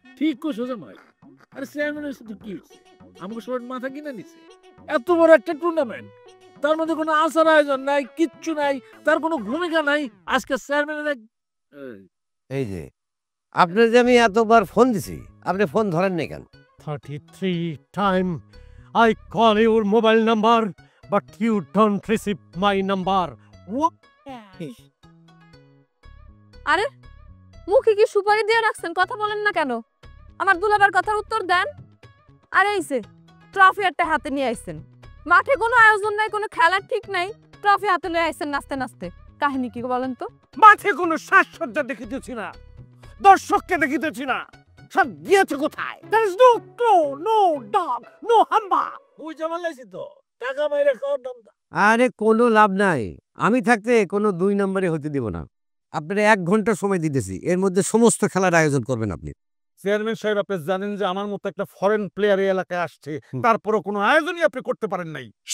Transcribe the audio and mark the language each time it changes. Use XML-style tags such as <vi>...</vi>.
<bn>ঠিক কইছো জামাই। আরে চেয়ারম্যানের সাথে কি হইছে? আমাকে সবার মাথা কিনে নিছে। এত বড় একটা টুর্নামেন্ট, তার মধ্যে কোনো আচার আয়োজন নাই, কিচ্ছু নাই, তার কোনো ভূমিকা নাই। আজকে চেয়ারম্যানের এই যে আপনি যে আমি এতবার ফোন দিছি, আপনি ফোন ধরেন নাই কেন?</bn> <en>33 time I call your mobile number but you don't receive my number. What?</en> <bn>আরে মুখে কি সুপারি দিয়ে রাখছেন, কথা বলেন না কেন? আমার দুলাবার কথার উত্তর দেন। আরে এইছে ট্রফি একটা হাতে নিয়ে আইছেন, মাঠে কোনো আয়োজন নাই, কোনো খেলার ঠিক নাই, ট্রফি হাতে নিয়ে আইছেন নাচতে নাচতে। কাহিনী কি বলেন তো? মাঠে কোনো সাজসজ্জা দেখিতেছি না, দর্শককে দেখিতেছি না, সব গিয়েছে কোথায়?</bn> <en>There is no crow, no dog, no hamba.</en> <bn>ওই জামাল লাইছি তো টাকা মাইরে খাওয়ার দাম। আরে কোনো লাভ নাই, আমি থাকতে কোনো 2 নম্বরে হতে দিব না। আপনারা 1 ঘন্টা সময় দিতেছি, এর মধ্যে সমস্ত খেলার আয়োজন করবেন আপনি। চেয়ারম্যান সাহেব আপনি জানেন যে আমার মতো একটা ফরেন প্লেয়ার এই এলাকায় আসছে, তারপরও কোনো আয়োজনই আপনি করতে পারেন নাই।</bn>